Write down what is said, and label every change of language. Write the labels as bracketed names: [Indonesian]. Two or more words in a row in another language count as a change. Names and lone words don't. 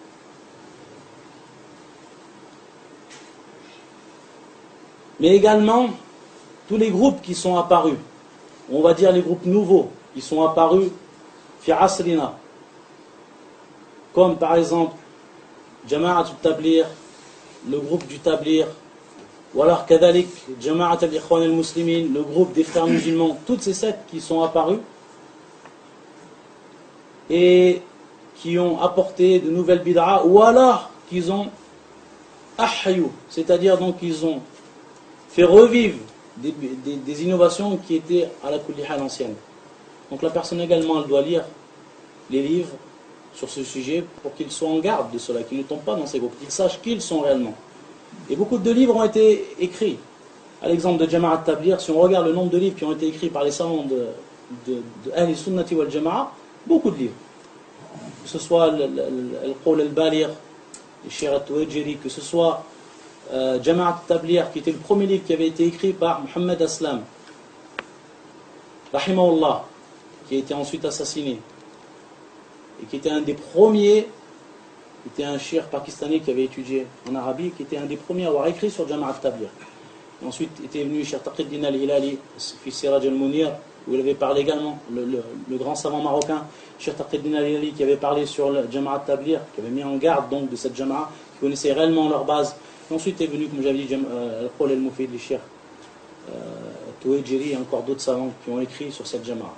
[French] Mais également, tous les groupes qui sont apparus, on va dire les groupes nouveaux, qui sont apparus [Arabic] في عصرنا, [French] comme par exemple Jama'at al-Tablir, le groupe du Tablir, ou alors Kadalik, Jama'at al-Ikhwan al-Muslimin, le groupe des frères musulmans, toutes ces sectes qui sont apparues et qui ont apporté de nouvelles bid'a, ou alors qu'ils ont ahyu, c'est-à-dire donc qu'ils ont fait revivre des innovations qui étaient à la [Arabic] كل حال [French] ancienne. Donc la personne également elle doit lire les livres sur ce sujet pour qu'ils soient en garde de cela, qu'ils ne tombent pas dans ces groupes, qu'ils sachent qui ils sont réellement. Et beaucoup de livres ont été écrits. À l'exemple de Jama'at al-Tablir, si on regarde le nombre de livres qui ont été écrits par les savants de [Arabic] أهل السنة والجماعة, [French] beaucoup de livres. Que ce soit Al-Qawl al-Baligh, le Shir al-Tuwajiri, que ce soit Jama'at al-Tablir, qui était le premier livre qui avait été écrit par Muhammad Aslam, rahimahullah, qui a été ensuite assassiné, et qui était un des premiers, était un shir pakistanais qui avait étudié en Arabie, qui était un des premiers à avoir écrit sur Jama'at al-Tablir. Et ensuite était venu Cheikh Taqi-d-Din al-Hilali, fils Siraj al-Munir, où il avait parlé également, le grand savant marocain, Cheikh Taqi-d-Din al-Hilali, qui avait parlé sur le Jama'at al-Tablir, qui avait mis en garde donc de cette Jama'a, qui connaissait réellement leur base. Et ensuite est venu, comme j'avais dit, Al-Qawl al-Mufid, le Cheikh Tuwajiri et encore d'autres savants qui ont écrit sur cette Jama'a.